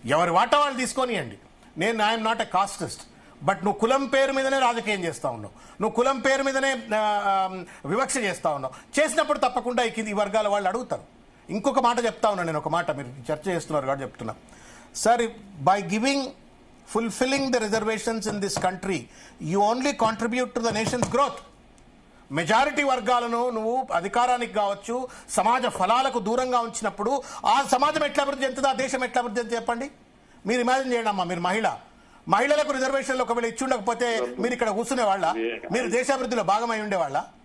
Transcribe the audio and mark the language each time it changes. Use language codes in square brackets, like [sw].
[te] ఎవరి వాటా వాళ్ళు తీసుకొనియండి. [en] I'm not a casteist, [te] బట్ నువ్వు కులం పేరు మీదనే రాజకీయం చేస్తా ఉన్నావు, నువ్వు కులం పేరు మీదనే వివక్ష చేస్తా ఉన్నావు. చేసినప్పుడు తప్పకుండా ఈ వర్గాల వాళ్ళు అడుగుతారు. ఇంకొక మాట చెప్తా ఉన్నా నేను, ఒక మాట మీరు చర్చ చేస్తున్నారు కాబట్టి చెప్తున్నా. [en] Sir, by fulfilling the reservations in this country, you only contribute to the nation's growth. [te] Majority వర్గాలను నువ్వు అధికారానికి కావచ్చు, సమాజ ఫలాలకు దూరంగా ఉంచినప్పుడు ఆ సమాజం ఎట్లా అభివృద్ధి చెందుతుంది, ఆ దేశం ఎట్లా అభివృద్ధి చెందుతుంది చెప్పండి. మీరు ఇమాజిన్ చేయండి అమ్మా, మీరు మహిళలకు రిజర్వేషన్లు ఒకవేళ ఇచ్చి ఉండకపోతే మీరు ఇక్కడ కూర్చునే వాళ్ళ, మీరు దేశాభివృద్ధిలో భాగమై ఉండేవాళ్ళ.